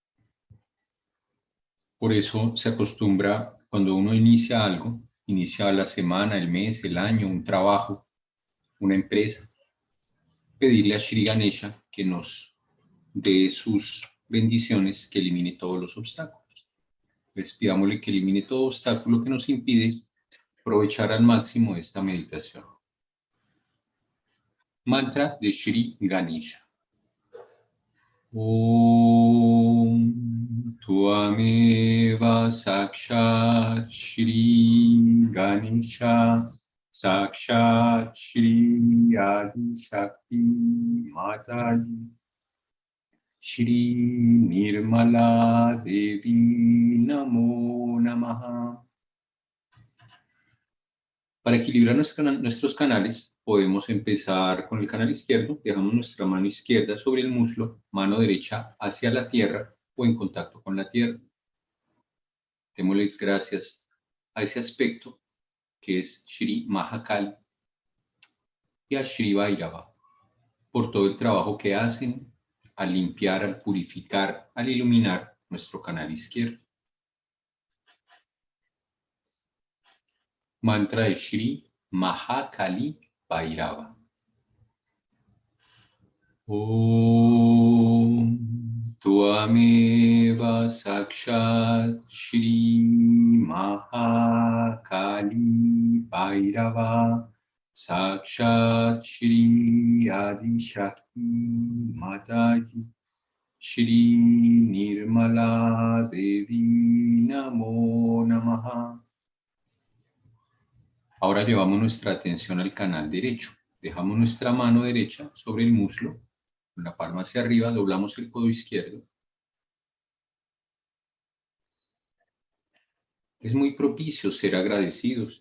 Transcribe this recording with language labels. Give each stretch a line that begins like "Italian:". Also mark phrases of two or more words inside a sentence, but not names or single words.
Spanish: Por eso se acostumbra, cuando uno inicia algo, inicia la semana, el mes, el año, un trabajo, una empresa, pedirle a Shri Ganesha que nos dé sus bendiciones, que elimine todos los obstáculos. Pues pidámosle que elimine todo obstáculo que nos impide aprovechar al máximo esta meditación. Mantra de Shri Ganesha.
Sanskrit: Om Tvameva Sakshat Shri Ganesha Sakshat Shri Adi Shakti Mataji Shri Nirmala Devi Namo Namaha.
Spanish: Para equilibrar nuestros canales, podemos empezar con el canal izquierdo. Dejamos nuestra mano izquierda sobre el muslo, mano derecha hacia la tierra o en contacto con la tierra. Démosle gracias a ese aspecto que es Shri Mahakali y a Shri Bhairava por todo el trabajo que hacen al limpiar, al purificar, al iluminar nuestro canal izquierdo. Mantra de Shri Mahakali Bhairava.
Sanskrit: Om Tvameva Sakshat Shri Mahakali Bhairava Sakshat Shri Adi Shakti Mataji Shri Nirmala Devi Namo Namaha.
Spanish: Ahora llevamos nuestra atención al canal derecho. Dejamos nuestra mano derecha sobre el muslo, con la palma hacia arriba, doblamos el codo izquierdo. Es muy propicio ser agradecidos.